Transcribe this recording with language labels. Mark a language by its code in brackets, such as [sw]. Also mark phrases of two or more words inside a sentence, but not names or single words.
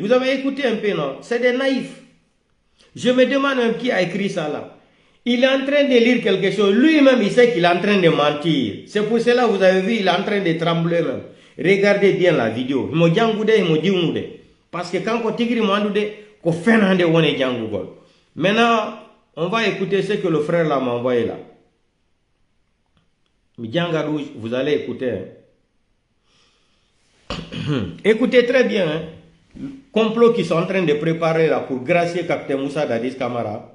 [fr] Vous avez écouté un peu, non? C'est des naïfs. Je me demande même qui a écrit ça là. Il est en train de lire quelque chose. Lui-même, il sait qu'il est en train de mentir. C'est pour cela que vous avez vu, il est en train de trembler même. Regardez bien la vidéo. Parce que quand on [ff] tigri ko fenande wone jangugol. [fr] Maintenant, on va écouter ce que le frère là m'a envoyé là. Vous allez écouter. Écoutez très bien. Hein. Le complot qu'ils sont en train de préparer là pour gracier Capitaine Moussa Dadis Camara.